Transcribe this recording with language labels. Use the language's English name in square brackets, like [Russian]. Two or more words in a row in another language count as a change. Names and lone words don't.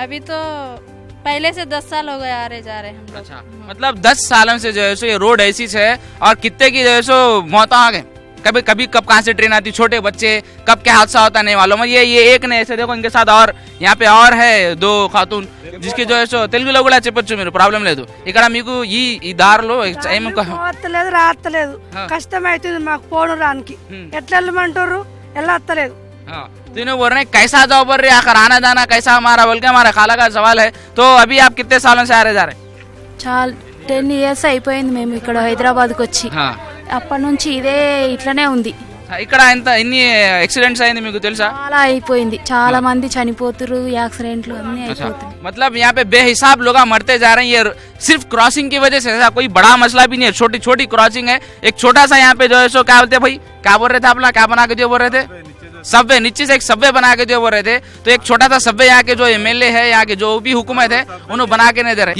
[Hindi] अभी तो पहले से 10 साल हो गए आ रहे जा रहे हम लोग। अच्छा, मतलब 10 सालों से जो है सो ये रोड ऐसी है और कितने की जो है सो मौत आ गए। कभी कब कहाँ से ट्रेन आती, छोटे बच्चे, कब क्या हादसा होता नहीं मालूम। ये एक ने ऐसे देखो इनके साथ और यहाँ पे और है 2 खातून जिसकी जो है सो [Telugu] తెలుగులో కూడా చెప్పొచ్చు మీరు, ప్రాబ్లం లేదు। ఇక్కడ మీకు ఈ దారిలో రావట్లేదు, రావట్లేదు, కష్టం అవుతుంది మాకు పోను రానికి, ఎట్లా వెళ్ళమంటారు, వెళ్ళలేదు। [Hindi] तीनों बोल रहे हैं कैसा जाओ बोल रहे, आखिर आना जाना कैसा हमारा बोल के हमारा खाला का सवाल है। तो अभी आप कितने सालों से आ रहे जा रहे? [Telugu] చాలా 10 years అయిపోయింది మేము ఇక్కడ హైదరాబాద్కి వచ్చి, అప్పటి నుంచి ఇదే ఇట్లనే ఉంది। ఇక్కడ ఎంత ఎన్ని యాక్సిడెంట్స్ అయింది మీకు తెలుసా? చాలా అయిపోయింది, చాలా మంది చనిపోతున్నారు, యాక్సిడెంట్లు అన్ని అయిపోతున్నాయి। [Hindi] मतलब यहाँ पे बेहिसाब लोग मरते जा रहे हैं, ये सिर्फ क्रॉसिंग की वजह से। ऐसा कोई बड़ा मसला भी नहीं है, छोटी छोटी क्रॉसिंग है। एक छोटा सा यहाँ पे जो है सो क्या बोलते भाई, क्या बोल रहे थे आप लोग, क्या बना के दिए बोल रहे थे? सबवे, नीचे से एक सबवे बना के दिए बोल रहे थे। तो एक छोटा सा सबवे यहाँ के जो MLA है, यहाँ के जो भी हुकूमत है, उन्होंने बना के नहीं दे रहे।